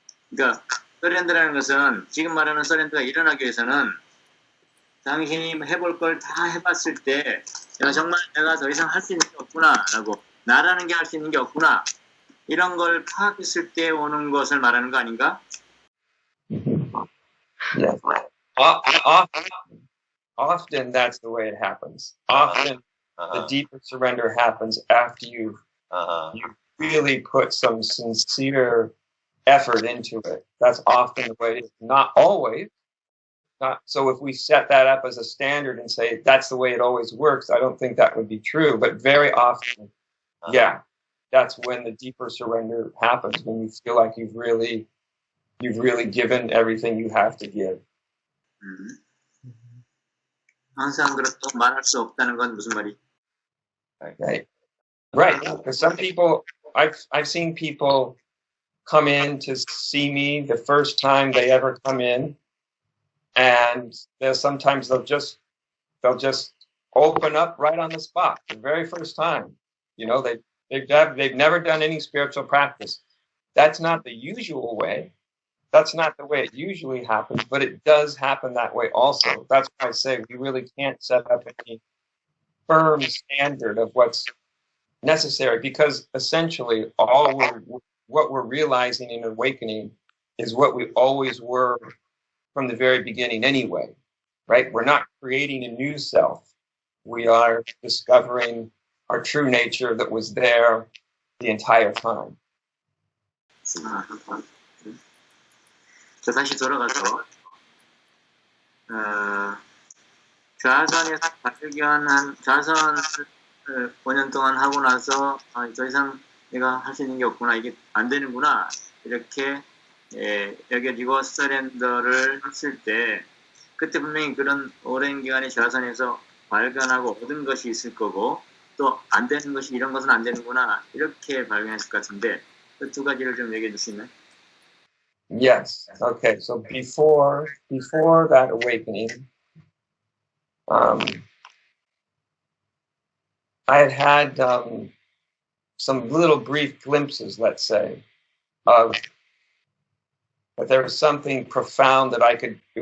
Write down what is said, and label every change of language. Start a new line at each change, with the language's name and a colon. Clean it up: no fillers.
Korean: 그러니까 서렌더라는 것은 지금 말하는 서렌더가 일어나기 위해서는 당신이 해볼 걸 다 해봤을 때 야, 정말 내가 더 이상 할 수 있는 게 없구나라고 나라는 게 할 수 있는 게 없구나 이런 걸 파악했을 때 오는 것을 말하는 거 아닌가?
English: Yes. Often that's the way it happens. Often the deeper surrender happens after you really put some sincere effort into it. That's often the way it is. Not always. So if we set that up as a standard and say that's the way it always works, I don't think that would be true. But very often, yeah, that's when the deeper surrender happens, when you feel like you've really given everything you have to give.
Korean: 항상 그렇다고 말할 수 없다는 건 무슨 말이?
English: Right. Because some people, I've seen people come in to see me the first time they ever come in, and sometimes they'll just open up right on the spot the very first time. You know, they've never done any spiritual practice. That's not the usual way. That's not the way it usually happens, but it does happen that way also. That's why I say we really can't set up any firm standard of what's necessary, because essentially what we're realizing in awakening is what we always were from the very beginning anyway, right? We're not creating a new self. We are discovering our true nature that was there the entire time.
Korean: 자, 다시 돌아가서 좌선에서 발견한 좌선을 5년 동안 하고 나서 더 이상 내가 할 수 있는 게 없구나, 이게 안 되는구나 이렇게 여겨지고 서렌더를 했을 때 그때 분명히 그런 오랜 기간의 좌선에서 발견하고 얻은 것이 있을 거고 또 안 되는 것이 이런 것은 안 되는구나 이렇게 발견했을 것 같은데 그 두 가지를 좀 얘기해 줄 수 있나요?
English: Yes. Okay. So before that awakening, I had some little brief glimpses, let's say, of that there was something profound that I could.